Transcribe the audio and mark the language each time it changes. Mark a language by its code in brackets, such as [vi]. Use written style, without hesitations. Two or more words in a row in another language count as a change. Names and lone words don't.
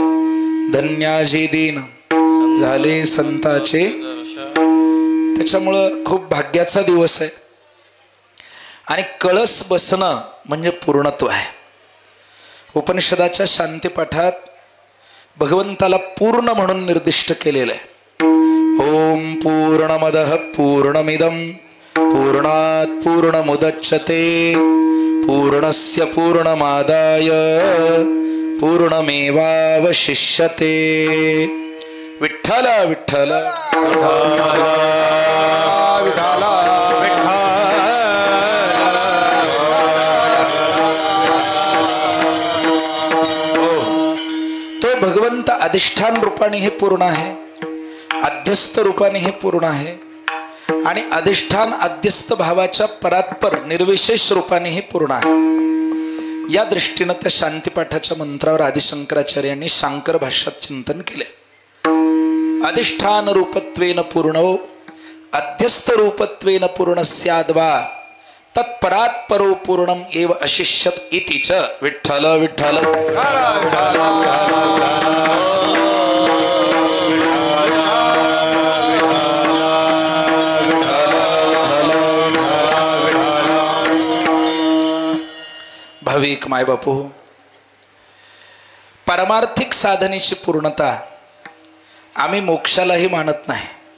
[mr] धन्याजी दिन झाले संताचे, त्याच्यामुळं खूप भाग्याचा दिवस आहे. आणि कळस बसणं म्हणजे पूर्णत्व आहे. उपनिषदाच्या शांतीपाठात भगवंताला पूर्ण म्हणून निर्दिष्ट केलेलं आहे. [sa] ओम पूर्णमदः पूर्णमिदं पूर्णात् पूर्णमुदच्यते पूर्णस्य पूर्णमादाय पूर्णमेवावशिष्यते. [mr] विठ्ठल विठ्ठल तो भगवंत अधिष्ठान रूपाने हे पूर्ण आहे, अध्यस्त रूपाने हे पूर्ण आहे, आणि अधिष्ठान अध्यस्त भावाच्या परात्पर निर्विशेष रूपाने हे पूर्ण आहे. या दृष्टीनं त्या शांतीपाठाच्या मंत्रावर आदिशंकराचार्यांनी शांकर भाष्यात चिंतन केले. [sa] अधिष्ठान रूपत्वेन पूर्णो अध्यस्त रूपत्वेन पूर्णस्याद्वा तत्परात्परो पूर्णम एव अशिष्यत इति च. [mr] विठ्ठल विठ्ठल भाविक मायबापू, पारमार्थिक साधनेची पूर्णता आम्ही मोक्षालाही मानत नाही.